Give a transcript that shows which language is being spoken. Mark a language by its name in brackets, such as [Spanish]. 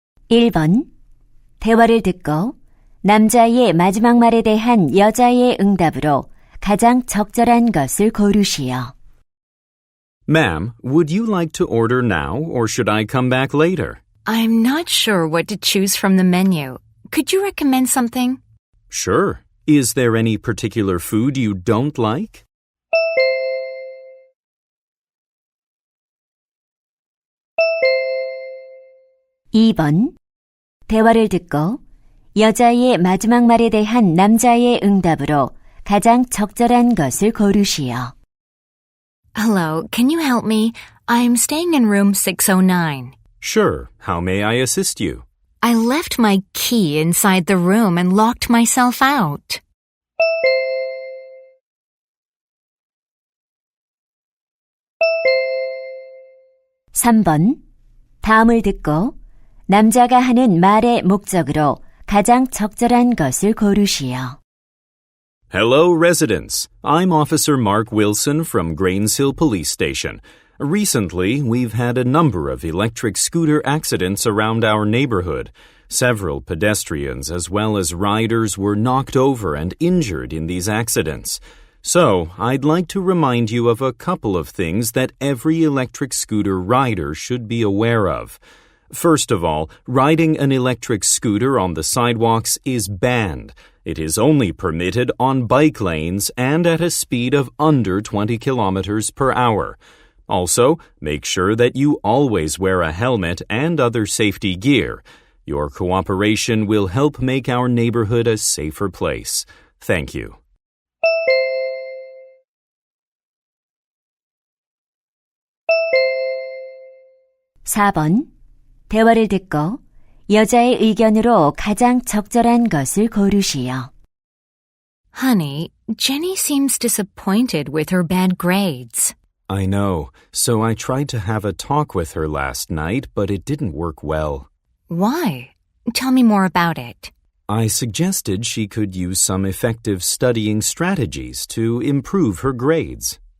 [Korean] 1번. 대화를 듣고 남자의 마지막 말에 대한 여자의 응답으로 가장 적절한 것을 고르시오. [English] Ma'am, would you like to order now or should I come back later? I'm not sure what to choose from the menu. Could you recommend something? Sure. Is there any particular food you don't like? [Korean] 2번. 대화를 듣고 여자의 마지막 말에 대한 남자의 응답으로 가장 적절한 것을 고르시오. [English] Hello, can you help me? I'm staying in room 609. Sure. How may I assist you? I left my key inside the room and locked myself out. [Korean] 3번. 다음을 듣고 남자가 하는 말의 목적으로 가장 적절한 것을 고르시오. [English] Hello, residents. I'm Officer Mark Wilson from Grains Hill Police Station. Recently, we've had a number of electric scooter accidents around our neighborhood. Several pedestrians as well as riders were knocked over and injured in these accidents. So, I'd like to remind you of a couple of things that every electric scooter rider should be aware of. First of all, riding an electric scooter on the sidewalks is banned. It is only permitted on bike lanes and at a speed of under 20 kilometers per hour. Also, make sure that you always wear a helmet and other safety gear. Your cooperation will help make our neighborhood a safer place. Thank you. [Korean] 4번. 대화를 듣고 여자의 의견으로 가장 적절한 것을 고르시오. [English] Honey, Jenny seems disappointed with her bad grades. I know, so I tried to have a talk with her last night, but it didn't work well. Why? Tell me more about it. I suggested she could use some effective studying strategies to improve her grades.